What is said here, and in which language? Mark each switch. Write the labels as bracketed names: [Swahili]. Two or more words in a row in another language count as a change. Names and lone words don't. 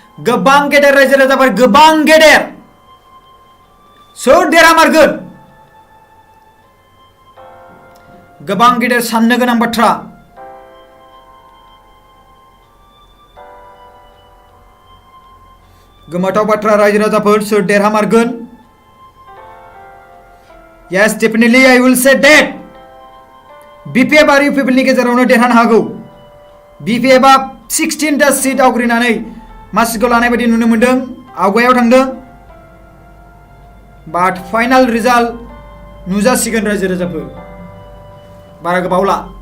[Bodo] गोबां गेदेर रायजो राजाफोर गोबां गेदेर सोर देरहामारगोन गोबां गेदेर साननो गोनां बाथ्रा गोमोथाव बाथ्रा रायजो राजाफोर सोर देरहामारगोन [English] Yes, definitely I will say that [Bodo] BPF आरो UPP नि गेजेरावनो देरहानो हागौ BPF आ 16 टा सिट आवग्रिनानै मासिखौ लानाय बायदि नुनो मोनदों आवगायाव थांदों [English] but final result [Bodo] नुजासिगोन रायजो राजाफोर बारा गोबावला